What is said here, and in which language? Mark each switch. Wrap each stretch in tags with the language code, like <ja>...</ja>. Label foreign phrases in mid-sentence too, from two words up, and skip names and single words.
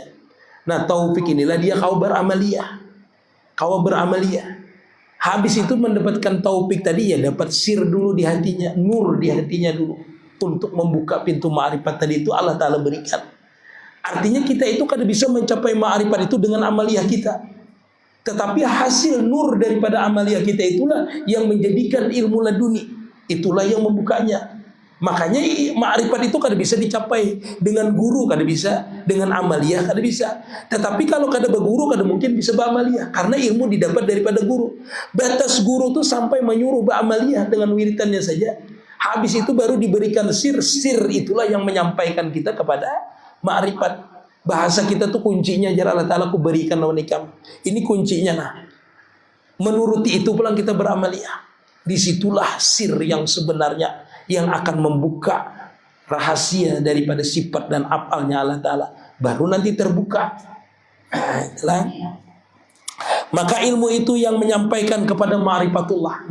<id>Nah taufik inilah dia kau beramaliyah. Habis itu mendapatkan taufik tadi ya dapat sir dulu di hatinya, nur di hatinya dulu. Untuk membuka pintu ma'rifat tadi itu Allah Ta'ala berikan. Artinya kita itu kada bisa mencapai ma'rifat itu dengan amaliyah kita. Tetapi hasil nur daripada amaliyah kita itulah yang menjadikan ilmu laduni. Itulah yang membukanya. Makanya ma'rifat itu kada bisa dicapai dengan guru, kada bisa, dengan amaliyah kada bisa. Tetapi kalau kada berguru kada mungkin bisa beramaliyah, karena ilmu didapat daripada guru. Batas guru itu sampai menyuruh beramaliyah dengan wiritannya saja. Habis itu baru diberikan sir itulah yang menyampaikan kita kepada ma'rifat.</id> <bjn>Bahasa kita tuh kuncinya jar Allah Ta'ala ku berikan lawan ikam. Ini kuncinya nah. Menuruti itu pulang kita beramaliyah.</bjn> <id>Disitulah sir yang sebenarnya yang akan membuka rahasia daripada sifat dan afalnya Allah Ta'ala. Baru nanti terbuka. Maka ilmu itu yang menyampaikan kepada ma'rifatullah.</id>